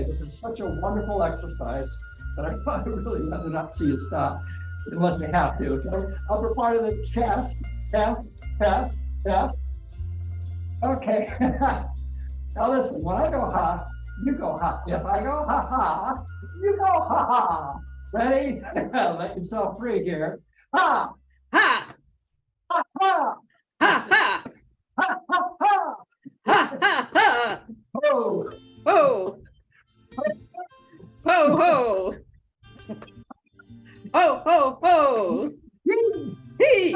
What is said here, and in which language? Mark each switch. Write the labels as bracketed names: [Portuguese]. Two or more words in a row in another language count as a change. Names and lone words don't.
[English] This is such a wonderful exercise that I really rather not see you stop unless we have to. Okay? Upper part of the chest. Okay. Now listen, when I go ha, you go ha. If I go ha ha, you go ha ha. Ready? Let yourself free here. Ha! Ha! Ha ha! Ha ha! Ha ha ha! Ha ha ha! Ho! Ho! Ho ho! Ho ho ho!